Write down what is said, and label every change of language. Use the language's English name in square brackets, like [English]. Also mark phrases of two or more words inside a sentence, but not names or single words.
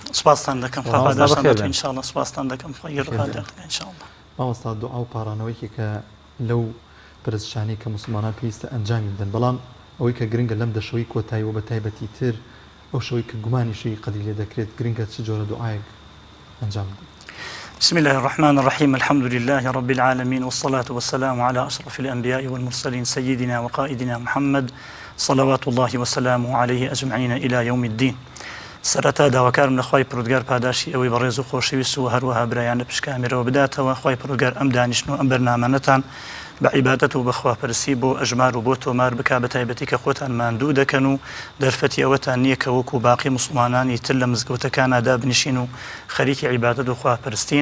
[Central Kurdish] سپاستان دەکەم خاپاداشتان دەکەم ئینشاءالله سپاستان دەکەم خوای گەورە ئینشاءالله. مامۆستا دوعا و پارانەوەیکی کە لەو پرسشانەی کە موسڵمانان پێویستە ئەنجامی بدەن بەڵام ئەوەی کە گرنگە لەم دەشەوەی کۆتایی و بە تایبەتی تر ئەو شەوەی کە گومانیشی قەدی لێ دەکرێت گرنگە چ جۆرە دوعایەک ئەنجام بدەن. [Arabic] بسم الله الرحمن الرحيم الحمد لله رب العالمين والصلاة والسلام على أشرف الأنبياء والمرسلين سيدنا وقائدنا محمد صلوات الله وسلامه عليه أجمعين إلى يوم الدين. [Central Kurdish] سرەتا داواکارم لە خوای پروردگار پاداشی ئەوەی بەڕێز و خۆشەویست و هەروەها برایان لە پشکامێرەوە بداتەوە خوای پروردگار ئەم دانیشتن و ئەم بەرنامەتان بە عیبادەت و بەخواپەرسی بۆ ئەژمار و بۆ تۆمار بک بە تایبەتی کە خۆتان ماندوو دەکەن و دەرفەتی ئەوەتان نییە کە وەکو باقی مسلمانانی تر لە مزگەوتەکاندا بنشین و خەریکی عیبادەت و خواپەرستین.